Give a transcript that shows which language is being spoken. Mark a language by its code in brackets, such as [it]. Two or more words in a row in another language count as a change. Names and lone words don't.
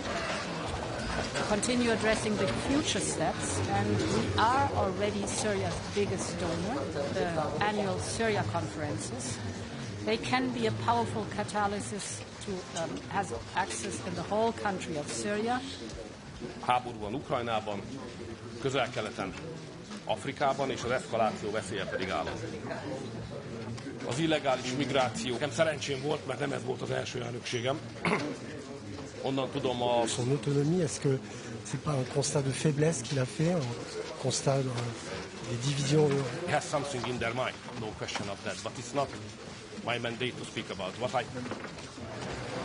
[en] Continue addressing the future steps, and we are already Syria's biggest donor, the annual Syria conferences. They can be a powerful catalysis to have access in the whole country of Syria. [hu] Háború van Ukrajnában, Közel-Keleten, Afrikában, és az eszkaláció veszélye pedig áll. Az illegális migráció. Nekem szerencsém volt, mert nem ez volt az első elnökségem. Onnan tudom a... [fr] Son autonomie, est-ce que c'est pas un constat de faiblesse qu'il a fait, un constat des divisions? [en] He has something in their mind, no question of that, but it's not my mandate to speak about. What I